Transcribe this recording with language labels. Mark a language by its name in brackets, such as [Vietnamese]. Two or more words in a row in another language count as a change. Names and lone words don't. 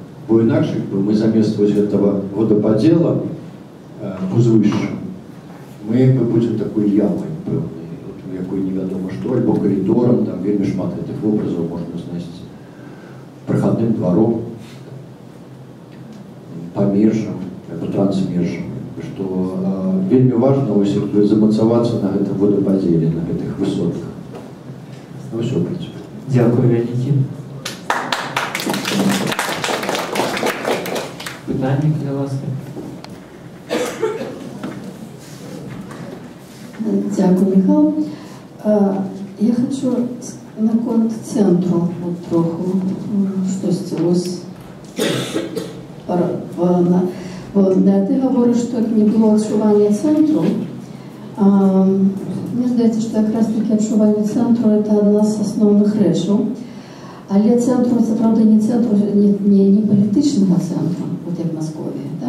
[Belarusian] Бо інакш мы замест гэтага водападзела узвышша, мы будзем такой ямай пэўнай, у якой невядома што, альбо коридорам, там вельмі шмат гэтых вобразаў можна знайсці, прахадным дваром, памежжам, трансмежжам, што вельмі важна замацавацца на гэтым водападзеле, на гэтых высотках. Ну ўсё, в прынцыпе. Дзякую вялікі. Пытанне, калі ласка. [Ukrainian] Дякую, Михайло. Я хочу наконт центру троху штосьці ось ти говориш, що не було відчування центру. Мені здається, що якраз таке відчування центру – це одна з основних речей. Але центру – це, правда, не центру, не політичного центру, от як в Московії, так?